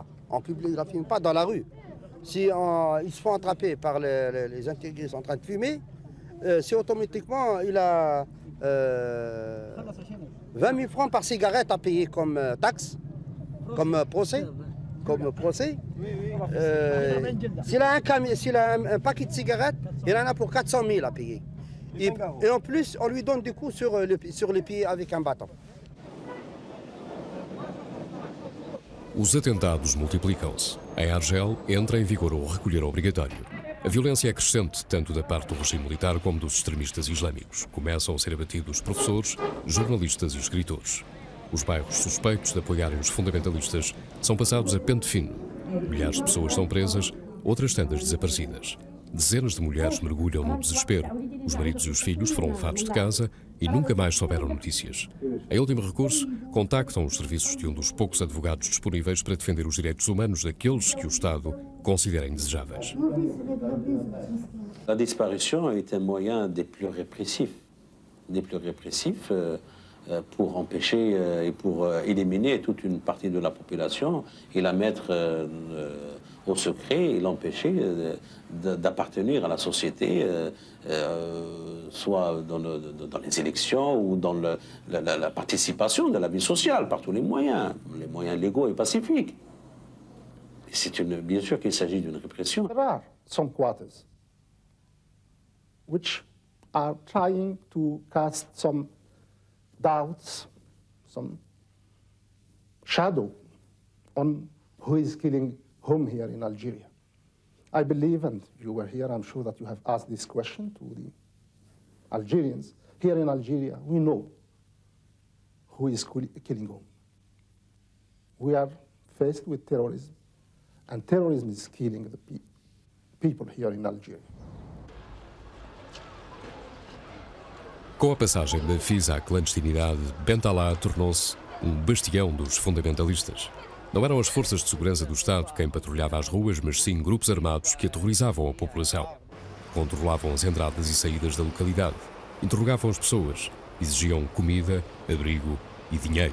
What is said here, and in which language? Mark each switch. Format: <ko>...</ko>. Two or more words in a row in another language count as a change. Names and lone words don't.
<fr>En public, il ne la fumait pas dans la rue. Si ils se font attraper par les intégristes en train de fumer, c'est automatiquement, il a 20 000 francs par cigarette à payer comme taxe, comme procès. S'il a un paquet de cigarettes, il en a pour 400 000 à payer. Et en plus, on lui donne des coups sur les pieds avec un bâton.</fr> <pt>Os atentados multiplicam-se. Em Argel entra em vigor o recolher obrigatório. A violência é crescente tanto da parte do regime militar como dos extremistas islâmicos. Começam a ser abatidos professores, jornalistas e escritores. Os bairros suspeitos de apoiarem os fundamentalistas são passados a pente fino. Milhares de pessoas são presas, outras tantas desaparecidas. Dezenas de mulheres mergulham no desespero. Os maridos e os filhos foram levados de casa e nunca mais souberam notícias. Em último recurso, contactam os serviços de um dos poucos advogados disponíveis para defender os direitos humanos daqueles que o Estado considera indesejáveis.</pt> <fr>La disparition est un moyen des plus répressifs pour empêcher et pour éliminer toute une partie de la population et la mettre au secret et l'empêcher d'appartenir à la société, soit dans les élections ou dans la participation de la vie sociale par tous les moyens légaux et pacifiques. Bien sûr qu'il s'agit d'une répression.</fr> <en>There are some quarters which are trying to cast some doubts, some shadow on who is killing whom here in Algeria. I believe, and you were here, I'm sure that you have asked this question to the Algerians. Here in Algeria, we know who is killing whom. We are faced with terrorism, and terrorism is killing the people here in Algeria.</en> <pt>Com a passagem da FIS à clandestinidade, Bentalá tornou-se um bastião dos fundamentalistas. Não eram as forças de segurança do Estado quem patrulhava as ruas, mas sim grupos armados que aterrorizavam a população. Controlavam as entradas e saídas da localidade, interrogavam as pessoas, exigiam comida, abrigo e dinheiro.</pt>